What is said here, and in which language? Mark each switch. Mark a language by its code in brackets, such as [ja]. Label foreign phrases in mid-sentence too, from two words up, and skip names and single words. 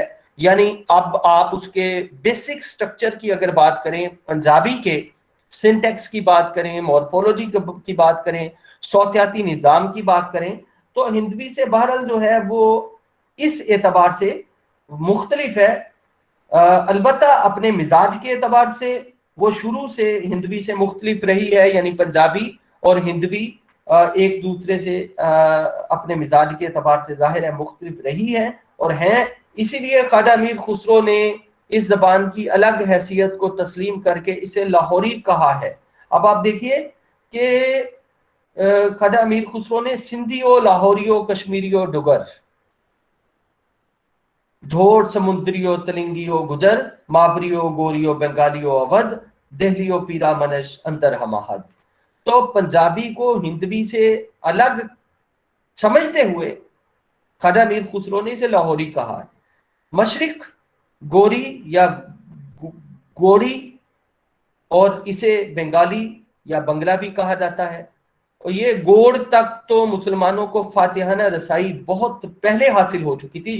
[ur] یعنی اب آپ اس کے [en] basic structure [ur] کی اگر بات کریں، پنجابی کے سنٹیکس کی بات کریں، مورفولوجی کی بات کریں، صوتیاتی نظام کی بات کریں، تو ہندوی سے بہرحال جو ہے وہ اس اعتبار سے مختلف ہے، البتہ اپنے مزاج کے اعتبار سے وہ شروع سے ہندوی سے مختلف رہی ہے، یعنی پنجابی اور ہندوی ایک دوسرے سے اپنے مزاج کے اعتبار سے ظاہر ہے مختلف رہی ہے اور ہیں۔ اسی لیے خواجہ امیر خسرو نے اس زبان کی الگ حیثیت کو تسلیم کر کے اسے لاہوری کہا ہے۔ اب آپ دیکھیے کہ خواجہ امیر خسرو نے [fa] سندھیو، لاہوریو، کشمیریو، ڈگر، دھوڑ، سمندریو، تلنگیو، گجر، مابریو، گوریو، بنگالیو، اودھ، دہلیو، پیرامنش، انتر ہماہد، [ur] تو پنجابی کو ہندوی سے الگ سمجھتے ہوئے خواجہ میر خسرو نے اسے لاہوری کہا ہے۔ مشرق گوری یا گوڑی، اور اسے بنگالی یا بنگلہ بھی کہا جاتا ہے، اور یہ گوڑ تک تو مسلمانوں کو فاتحانہ رسائی بہت پہلے حاصل ہو چکی تھی۔